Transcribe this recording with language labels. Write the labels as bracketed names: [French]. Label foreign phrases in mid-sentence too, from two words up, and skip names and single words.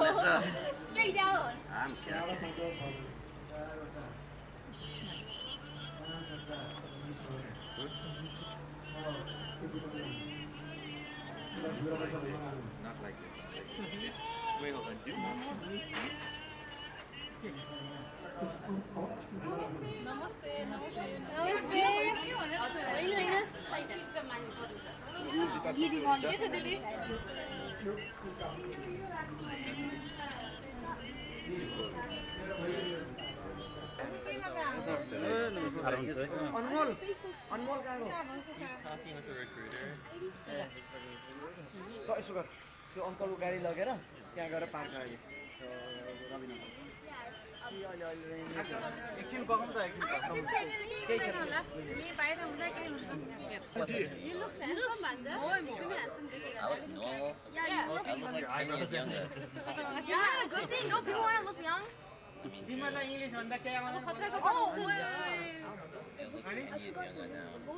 [English] not mess up. Straight down. I'm joking. Not like this. Wait, hold on. Do [Hindi] दीदी कौन कैसे दीदी अनमोल अनमोल कहाँ गयो [English] He's talking with the recruiter. [Nepali] त यसो गर त्यो अङ्कलको गाडी लगेर त्यहाँ गएर पार्क गराइदियो एकछिन पकाउँ त एकछिन केही छैन [English] I look normal. Yeah, I look like 10 years younger. yeah, a good thing. No, people want to look young. I mean, dude, Oh, wait. I look like 10 years younger now.